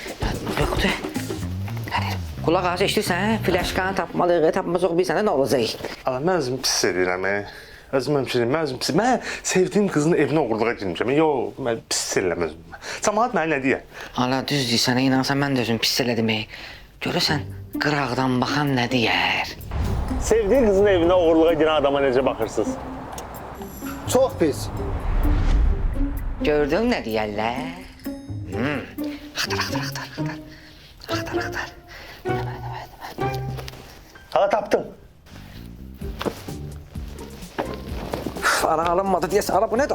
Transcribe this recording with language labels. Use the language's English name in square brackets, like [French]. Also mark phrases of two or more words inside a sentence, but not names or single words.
[Azerbaijani] Qulaq az eşidirsən, flaşkanı tapmalıyıq, bilsən nə olacaq? Ala, mən özümü pis edirəm. Özüm həmşirim, mən özüm pis. Mən sevdiyim qızın evinə oğurluğa girmişəm. Yox, mən pis eləm özümü. Cəmaət mənə nə deyə? Ala, düz deyirsən, inansan mən də özümü pis elədim. Görürsən, qıraqdan baxan nə deyər? [Turkish] Sevdiği kızın evine uğurluğa giren adama nece bakırsınız? [Azerbaijani] Çox pis. Gördün nə deyərlər? Axtar. [Turkish] Hala taptım. [Azerbaijani] Ara alınmadı deyəsən. Ara bu nədir?